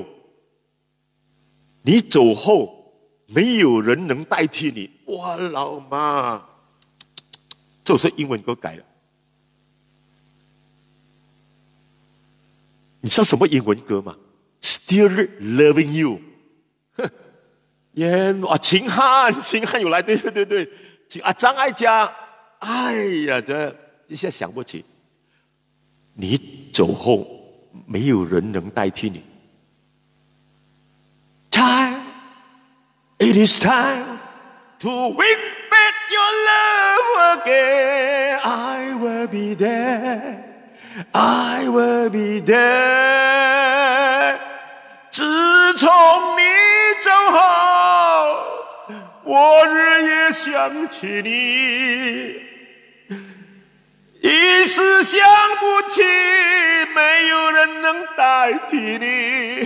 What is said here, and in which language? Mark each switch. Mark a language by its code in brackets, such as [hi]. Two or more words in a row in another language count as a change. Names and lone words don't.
[zh] 你走後，沒有人能代替你。哇，老媽，這首英文歌改了。你知道什麼英文歌嗎 ？Still Loving You。秦漢有來，對，張艾嘉，哎呀，這一下想不起。你走後，沒有人能代替你。 [en] It is time to win back your love again. I will be there. I will be there. [zh] 自從你走後，我日夜想起你，一時想不起，沒有人能代替你。